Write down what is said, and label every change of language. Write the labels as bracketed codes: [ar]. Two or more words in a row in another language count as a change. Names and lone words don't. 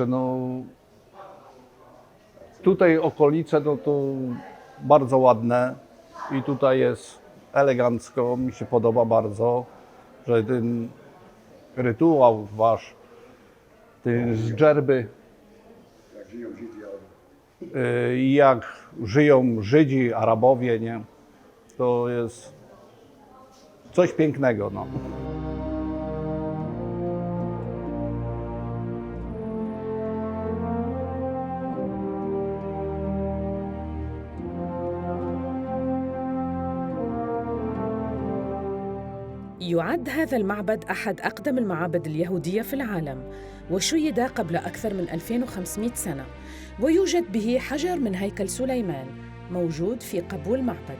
[pl] No, tutaj okolice no to bardzo ładne i tutaj jest elegancko, mi się podoba bardzo, że ten rytuał wasz, ten z Dżerby, jak żyją Żydzi, Arabowie, nie? To jest coś pięknego, no. [ar] يعد هذا المعبد أحد أقدم المعابد اليهودية في العالم، وشيد قبل أكثر من 2500 سنة، ويوجد به حجر من هيكل سليمان موجود في قبو المعبد.